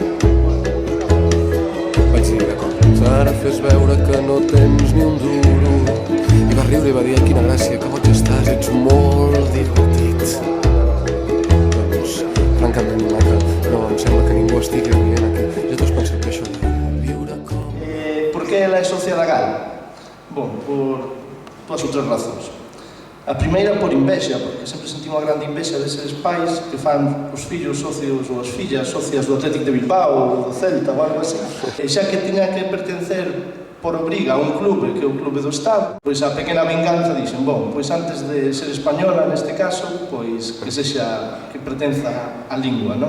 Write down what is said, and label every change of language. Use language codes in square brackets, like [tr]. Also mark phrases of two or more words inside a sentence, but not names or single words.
[ca] Vaig dir, d'acord, ara fes veure que no tens ni un duro. I va riure i va dir, quina gràcia, que boig estàs, ets molt divertit. Doncs, francament, maca, no em sembla que ningú estigui rient aquí. Ja t'ho has pensat que això de viure com... [gl] ¿Por qué ela é socia da GAL? Bom, por dúas ou tres razóns. A primeira por invexa, porque sempre sentí unha grande invexa deses pais que fan os fillos socios ou as fillas socias do Atlético de Bilbao ou do Celta ou algo así. E xa que tiña que pertencer por obriga a un clube, que é o clube do Estado, pois a pequena vinganza dixen, bom, pois antes de ser española neste caso, pois que sexa, que pertenza á lingua, non?